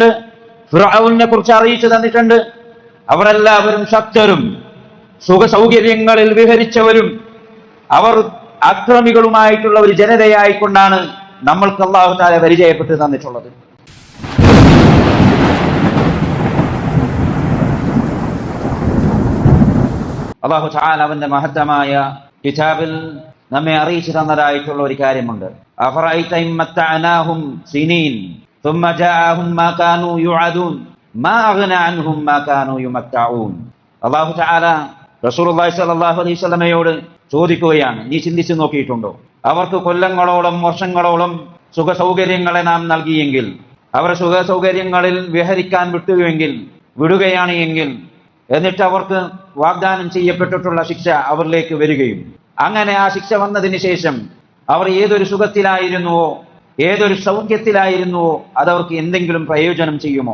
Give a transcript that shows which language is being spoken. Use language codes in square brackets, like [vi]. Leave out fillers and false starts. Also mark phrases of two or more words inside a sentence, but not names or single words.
[ml] ഫിർഔനെ കുറിച്ച് അറിയിച്ചു തന്നിട്ടുണ്ട്. അവരെല്ലാവരും ശക്തരും സുഖ സൗകര്യങ്ങളിൽ വിഹരിച്ചവരും അവർ അക്രമികളുമായിട്ടുള്ള ഒരു ജനതയായിക്കൊണ്ടാണ് നമ്മൾക്ക് [ar] الله تعالى [ml] പരിചയപ്പെട്ട് തന്നിട്ടുള്ളത്. [ar] الله تعالى [ml] അവന്റെ മഹത്തമായ കിതാബിൽ നമ്മെ അറിയിച്ചു തന്നതായിട്ടുള്ള ഒരു കാര്യമുണ്ട്. [ar] أفرأيت إن متعناهم سنين ثم جاءهم ما كانوا يوعدون ما أغنى عنهم ما كانوا يمتعون. الله تعالى رسول الله صلى الله عليه وسلم [ml] ചോദിക്കുകയാണ്, നീ ചിന്തിച്ചു നോക്കിയിട്ടുണ്ടോ? അവർക്ക് കൊല്ലങ്ങളോളം വർഷങ്ങളോളം സുഖ സൗകര്യങ്ങളെ നാം നൽകിയെങ്കിൽ, അവർ സുഖ സൗകര്യങ്ങളിൽ വിഹരിക്കാൻ വിടുകയാണ് എങ്കിൽ, എന്നിട്ട് അവർക്ക് വാഗ്ദാനം ചെയ്യപ്പെട്ടിട്ടുള്ള ശിക്ഷ അവരിലേക്ക് വരികയും, അങ്ങനെ ആ ശിക്ഷ വന്നതിന് ശേഷം അവർ ഏതൊരു സുഖത്തിലായിരുന്നുവോ ഏതൊരു സൗഖ്യത്തിലായിരുന്നുവോ അതവർക്ക് എന്തെങ്കിലും പ്രയോജനം ചെയ്യുമോ?